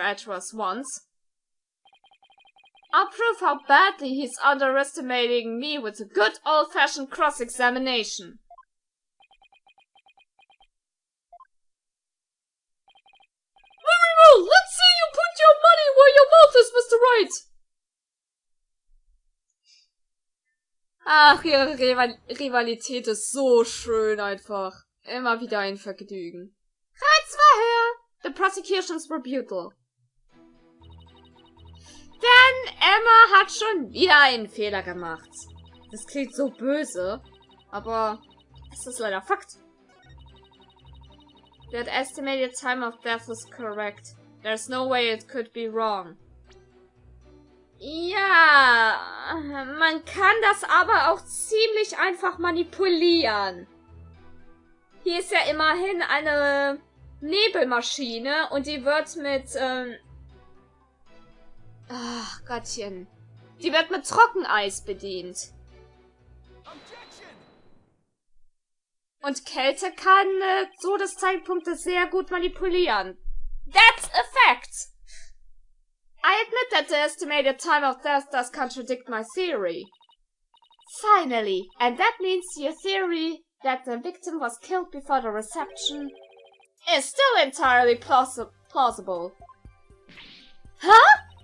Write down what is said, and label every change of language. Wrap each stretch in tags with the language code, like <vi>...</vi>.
<en>Edgeworth wants. I'll prove how badly he's underestimating me with a good old-fashioned cross-examination. Very well, let's see you put your money where your mouth is, Mr. Wright!</en> <de>Ach, ihre Rivalität ist so schön einfach. Immer wieder ein Vergnügen. Reizverhör!</de> <en>The prosecution's rebuttal.</en> <de>Denn Emma hat schon wieder einen Fehler gemacht. Das klingt so böse, aber es ist leider Fakt.</de> <en>That estimated time of death is correct. There's no way it could be wrong.</en> <de>Ja, man kann das aber auch ziemlich einfach manipulieren. Hier ist ja immerhin eine Nebelmaschine und die wird mit, ach Gottchen. Die wird mit Trockeneis bedient. Und Kälte kann Todeszeitpunkte sehr gut manipulieren.</de> <en>That's a fact! I admit that the estimated time of death does contradict my theory. Finally, and that means your theory that the victim was killed before the reception is still entirely plausible. Huh?</en>